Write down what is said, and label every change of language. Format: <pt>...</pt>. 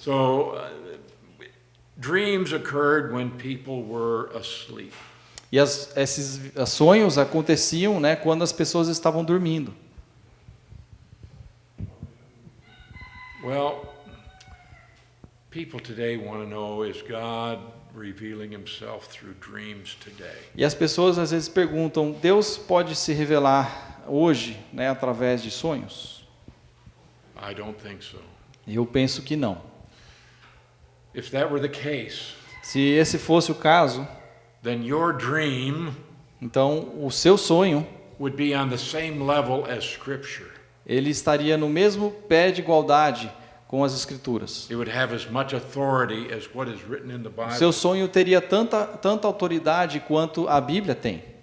<en>So dreams occurred when people were asleep.</en> <pt>E esses sonhos aconteciam, né, quando as pessoas estavam dormindo.</pt> <en>Well, people today want to know, is God revealing himself through dreams today?</en> <pt>E as pessoas às vezes perguntam, Deus pode se revelar hoje, né, através de sonhos?</pt> <en>I don't think so.</en> <pt>Eu penso que não.</pt> <en>If that were the case,</en> <pt>Se esse fosse o caso,</pt> <en>then your dream</en> <pt>então o seu sonho,</pt> <en>would be on the same level as Scripture.</en> <pt>ele estaria no mesmo pé de igualdade com as Escrituras.</pt> <en>It would have as much authority as what is written in the</en> <pt>O</pt> <en>Bible.</en> <pt>seu sonho teria tanta autoridade quanto a Bíblia tem.</pt>